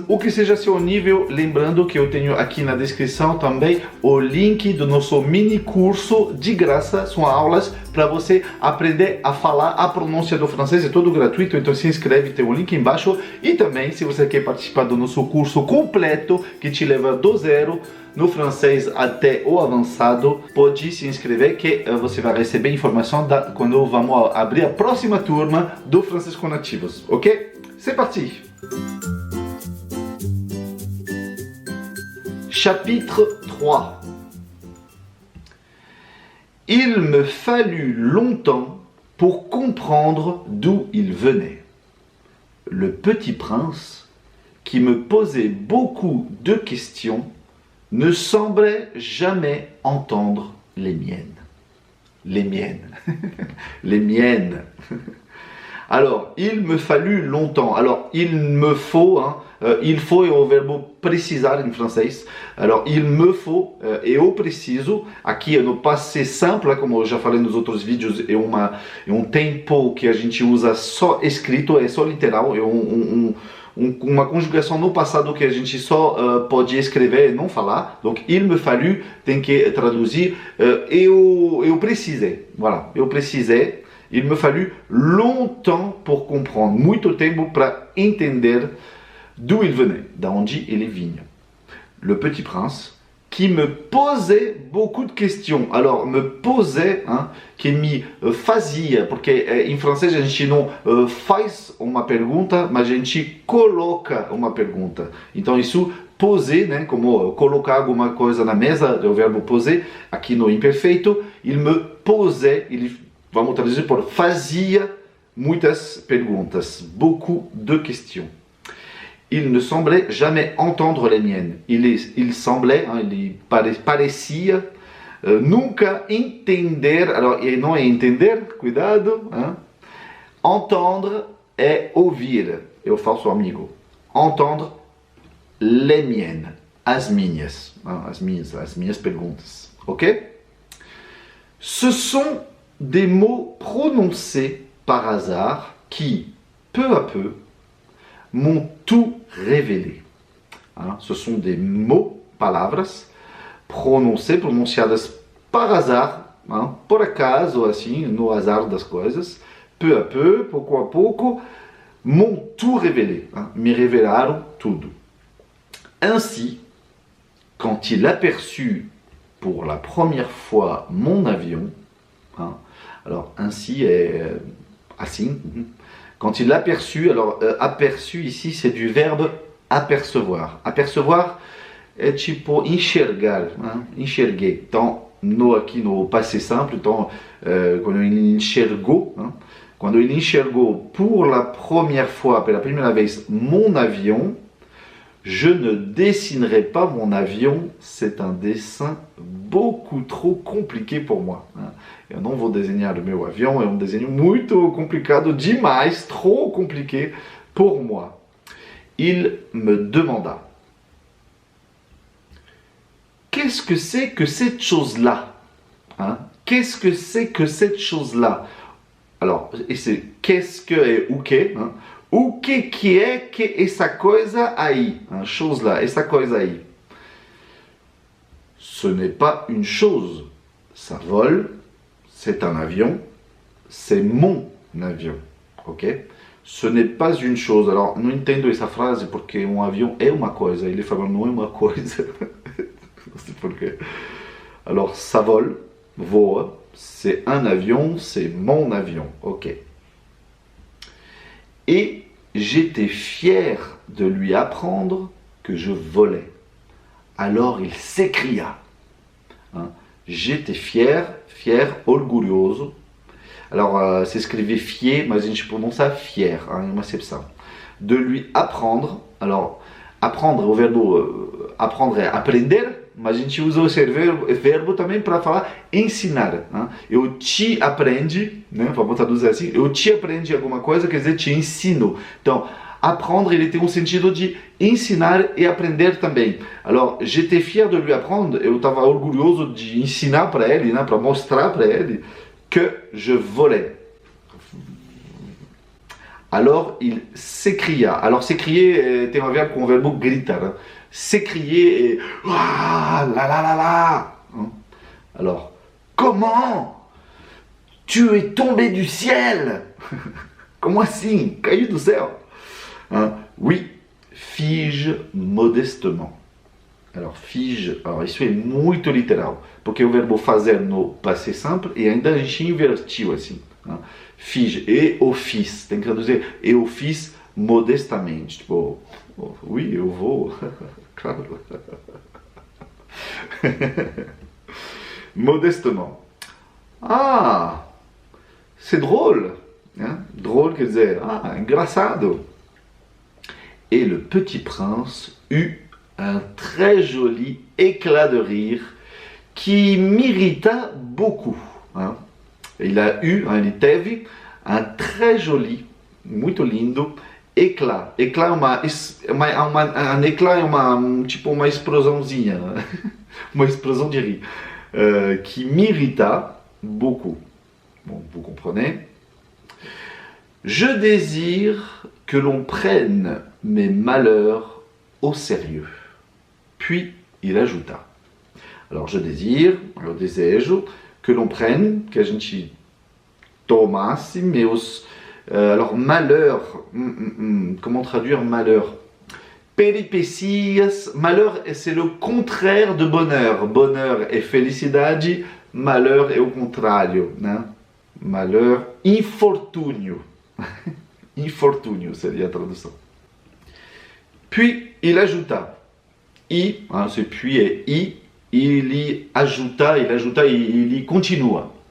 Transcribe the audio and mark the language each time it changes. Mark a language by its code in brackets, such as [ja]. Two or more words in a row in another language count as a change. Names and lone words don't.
[pt] O que seja seu nível, lembrando que eu tenho aqui na descrição também o link do nosso mini curso de graça, são aulas para você aprender a falar a pronúncia do francês, é todo gratuito, então se inscreve, tem o link embaixo. E também, se você quer participar do nosso curso completo, que te leva do zero no francês até o avançado, pode se inscrever que você vai receber informação quando vamos abrir a próxima turma do Francesco Nativos, ok? [fr] C'est parti! Chapitre 3. Il me fallut longtemps pour comprendre d'où il venait. Le petit prince, qui me posait beaucoup de questions, ne semblait jamais entendre les miennes. Les miennes. Les miennes. Alors, il me fallut longtemps. Alors, il me faut, il faut [pt] é o verbo precisar em francês. [fr] Alors, il me faut [pt] é o preciso. Aqui no [fr] passé simple, [pt] como eu já falei nos outros vídeos, é um tempo que a gente usa só escrito, é só literal, é uma conjugação no passado que a gente só pode escrever e não falar. [fr] Donc, il me fallut [pt] tem que traduzir eu precisei. Voilà, eu precisei. [fr] Il me fallut longtemps pour comprendre, [pt] muito tempo para entender [fr] d'où il venait, [pt] da onde ele vinha. [fr] Le petit prince, qui me posait beaucoup de questions. Alors, me posait, [pt] que me fazia, porque em francês a gente não faz uma pergunta, mas a gente coloca uma pergunta. Então, isso poser, né, como colocar alguma coisa na mesa, é o verbo poser, aqui no imperfeito, [fr] il me posait, [pt] vamos traduzir por fazia muitas perguntas, [fr] beaucoup de questions. Il ne semblait jamais entendre les miennes. Il semblait, il [pt] parecia nunca entender, alors não é entender, cuidado, entendre é ouvir, é o falso amigo. [fr] Entendre les miennes, [pt] as minhas perguntas, ok? [fr] Ce sont des mots prononcés par hasard qui, peu à peu, m'ont tout révélé. Ce sont des mots, [pt] palavras, pronunciadas [fr] par hasard, [pt] por acaso, assim, no azar das coisas, [fr] peu à peu, [pt] pouco a pouco, [fr] m'ont tout révélé, [pt] me revelaram tudo. [fr] Ainsi, quand il aperçut pour la première fois mon avion, alors ainsi est assim, quand il aperçut, alors aperçu ici c'est du verbe apercevoir. [pt] Apercevoir é tipo enxergar, enxerguer. Então, aqui no [fr] passé simple, [pt] então, quando ele enxergou, quando ele enxergou [fr] pour la première fois, [pt] pela primeira vez, [fr] mon avion, je ne dessinerai pas mon avion, c'est un dessin beaucoup trop compliqué pour moi. [pt] Eu não vou desenhar o meu avião, é um desenho muito complicado, demais, [fr] trop compliqué pour moi. Il me demanda: qu'est-ce que c'est que cette chose-là? Qu'est-ce que c'est que cette chose-là? Alors, c'est qu'est-ce que et [pt] o que? O que é que essa coisa aí? [fr] Chose là, [pt] essa coisa aí. [fr] Ce n'est pas une chose, ça vole, c'est un avion, c'est mon avion, ok? Ce n'est pas une chose. Alors, [pt] não entendo essa frase porque um avião é uma coisa, ele fala não é uma coisa. Não sei porquê. [fr] Alors, ça vole, voa, c'est un avion, c'est mon avion, ok? Et j'étais fier de lui apprendre que je volais. Alors il s'écria. Hein? J'étais fier, orgulhoso. [pt] Alors, s'escrevait fier, mas a gente pronuncia fier, hein, uma excepção. [fr] De lui apprendre. Alors, apprendre, [pt] o verbo apprendre é aprender, mas a gente usa esse verbo também para falar ensinar. Né? Eu te aprendi, né? Vamos traduzir assim, eu te aprendi alguma coisa, quer dizer, te ensino. Então, apprendre, ele tem um sentido de ensinar e aprender também. [fr] Alors, j'étais fier de lui apprendre, [pt] eu estava orgulhoso de ensinar para ele, né? Para mostrar para ele [fr] que je volais. Alors il s'écria. Alors s'écrier [pt] tem a ver com o verbo gritar. [fr] Hein? S'écrier et ah, là. Hein? Alors, comment tu es tombé du ciel? [pt] Comment assim? Caiu do céu? [fr] Hein? Oui, fige modestement. [pt] Alors, fige, alors isso é muito literal, porque o verbo fazer no [fr] passé simple [pt] e ainda a gente invertiu assim. [fr] Hein? [pt] Fige, et eu fiz, tem que traduzir, eu fiz modestamente, tipo, oh, oui, eu vou, claro. [fr] Modestement. Ah, c'est drôle, hein? [pt] Drôle quer dizer, ah, engraçado. [fr] Et le petit prince eut un très joli éclat de rire qui m'irrita beaucoup. Hein? Il a eu, hein, [pt] ele teve, [fr] un très joli, [pt] muito lindo, [fr] éclat. Éclat un éclat [pt] é tipo uma explosãozinha, né? Uma explosão de rir, [fr] qui m'irrita beaucoup. Bon, vous comprenez? Je désire que l'on prenne mes malheurs au sérieux. Puis il ajouta. Alors je désire, [pt] eu desejo, [fr] que l'on prenne, [pt] que a gente tomasse meus... [fr] alors malheur, comment traduire malheur? Peripécias, malheur c'est le contraire de bonheur. [pt] Bonheur é felicidade, malheur é o contrário, né? Malheur, infortúnio. Infortúnio seria a tradução. [fr] Puis il ajouta. I, hein, c'est puis et i, il y ajouta, il y continua.